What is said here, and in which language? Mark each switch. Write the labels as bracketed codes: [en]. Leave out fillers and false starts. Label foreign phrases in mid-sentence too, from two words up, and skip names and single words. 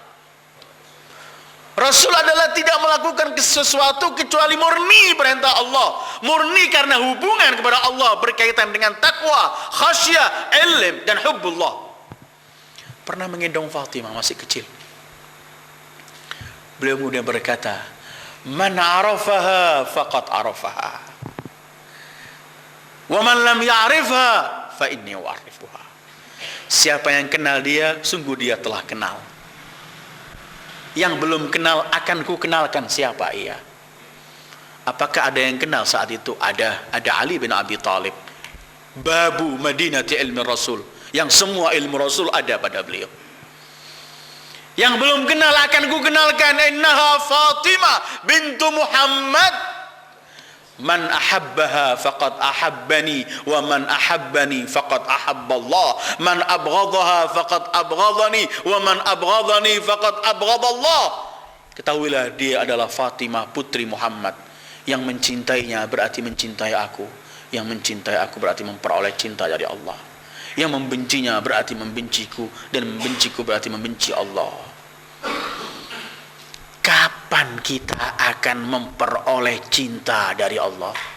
[id] Rasul adalah tidak melakukan sesuatu kecuali murni perintah Allah, murni karena hubungan kepada Allah berkaitan dengan takwa, khasyah, ilm, dan hubbullah. Pernah menggendong Fatimah masih kecil. Beliau kemudian berkata, [ar] من عرفها فقد عرفها، ومن لم يعرفها فإني أعرفها. [id] Siapa yang kenal dia, sungguh dia telah kenal. Yang belum kenal akan ku kenalkan siapa ia. Apakah ada yang kenal saat itu? Ada Ali bin Abi Thalib, [ar] باب مدينة العلم [id] Rasul, yang semua ilmu Rasul ada pada beliau. Yang belum kenal akan ku kenalkan, [ar] إنها فاطمة بنت محمد. من أحبها فقد أحبني ومن أحبني فقد أحب الله. من أبغضها فقد أبغضني ومن أبغضني فقد أبغض الله. [id] Ketahuilah dia adalah Fatimah putri Muhammad. Yang mencintainya berarti mencintai aku. Yang mencintai aku berarti memperoleh cinta dari Allah. Yang membencinya berarti membenciku, dan membenciku berarti membenci Allah. Kapan kita akan memperoleh cinta dari Allah?